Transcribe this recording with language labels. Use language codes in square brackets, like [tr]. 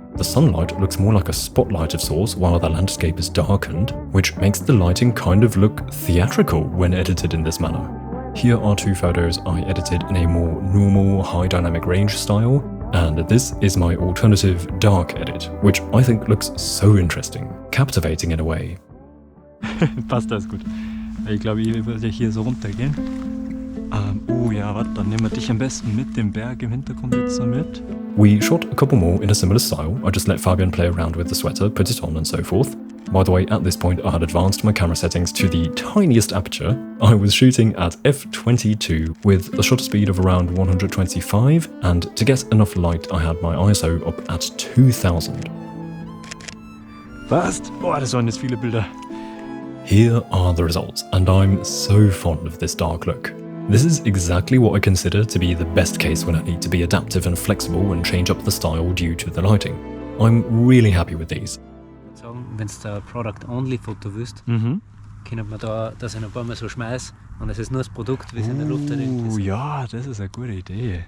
[en] The sunlight looks more like a spotlight of sorts while the landscape is darkened, which makes the lighting kind of look theatrical when edited in this manner. Here are two photos I edited in a more normal high dynamic range style, and this is my alternative dark edit, which I think looks so interesting, captivating in a way. [de] Passt, alles gut. Ich glaube, ich würde hier so runtergehen. Oh ja, warte, dann nehmen wir dich am besten mit, den Berg im Hintergrund jetzt so mit. [en] We shot a couple more in a similar style. I just let Fabian play around with the sweater, put it on and so forth. By the way, at this point I had advanced my camera settings to the tiniest aperture. I was shooting at f22 with a shutter speed of around 125, and to get enough light I had my ISO up at 2000. [de] Passt! Boah, das waren jetzt viele Bilder. [en] Here are the results, and I'm so fond of this dark look. This is exactly what I consider to be the best case when I need to be adaptive and flexible and change up the style due to the lighting. I'm really happy with these. [de] Wenn du ein Product-Only-Foto willst, können wir da das ein paar Mal so schmeißen und es ist nur das Produkt, wie es in der Luft ist. Oh ja, das ist eine gute Idee.